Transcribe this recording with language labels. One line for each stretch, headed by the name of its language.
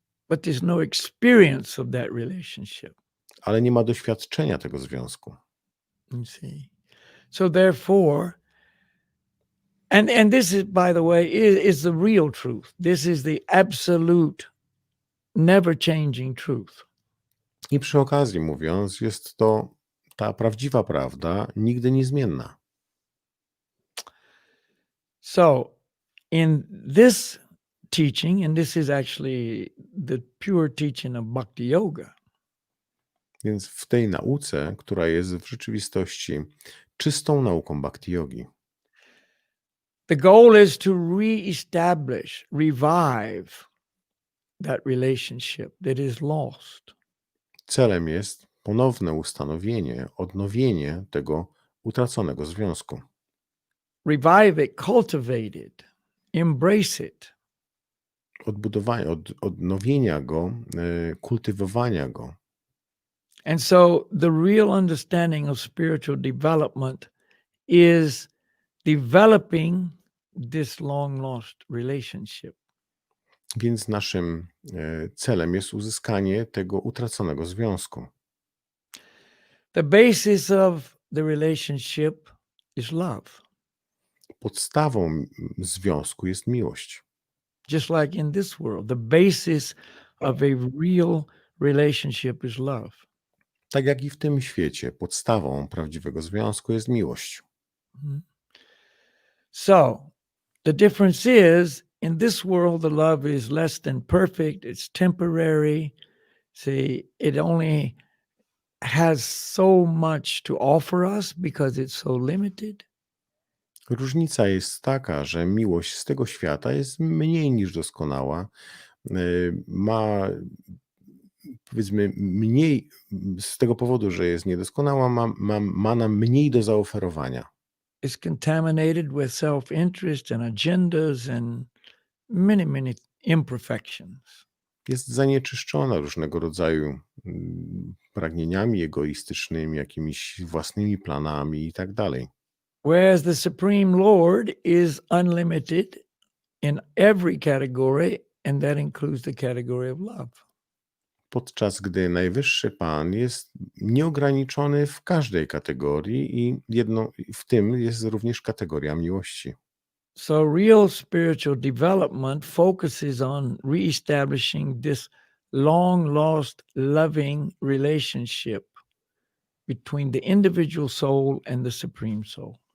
English: But there's no experience of that relationship.
Polish: Ale nie ma doświadczenia tego związku.
English: You see. So therefore, and this is, by the way, is the real truth. This is the absolute, never changing truth.
Polish: I przy okazji mówiąc, jest to ta prawdziwa prawda, nigdy niezmienna.
English: So in this teaching, and this is actually the pure teaching of Bhakti Yoga,
Polish: Więc w tej nauce, która jest w rzeczywistości czystą nauką bhakti yogi,
English: the goal is to reestablish, revive that relationship that is lost.
Polish: celem jest ponowne ustanowienie, odnowienie tego utraconego związku.
English: Revive it, cultivate it, embrace it.
Polish: Odbudowania, odnowienia go, kultywowania go.
English: And so the real understanding of spiritual development is developing this long lost relationship.
Polish: Więc naszym celem jest uzyskanie tego utraconego związku.
English: The basis of the relationship is love.
Polish: Podstawą związku jest miłość.
English: Just like in this world, the basis of a real relationship is love.
Polish: Tak jak i w tym świecie, podstawą prawdziwego związku jest miłość. Mhm.
English: So, the difference is, in this world, the love is less than perfect. It's temporary. See, it only has so much to offer us because it's so limited.
Polish: Różnica jest taka, że miłość z tego świata jest mniej niż doskonała. Ma, powiedzmy, mniej, z tego powodu, że jest niedoskonała, ma nam mniej do zaoferowania.
English: It's contaminated with self-interest and agendas and many, many imperfections.
Polish: Jest zanieczyszczona różnego rodzaju pragnieniami egoistycznymi, jakimiś własnymi planami i tak dalej.
English: Whereas the Supreme Lord is unlimited in every category, and that includes the category of love.
Polish: Podczas gdy Najwyższy Pan jest nieograniczony w każdej kategorii i w tym jest również kategoria miłości.
English: So real spiritual development focuses on reestablishing this long lost loving relationship between the individual soul and the Supreme Soul.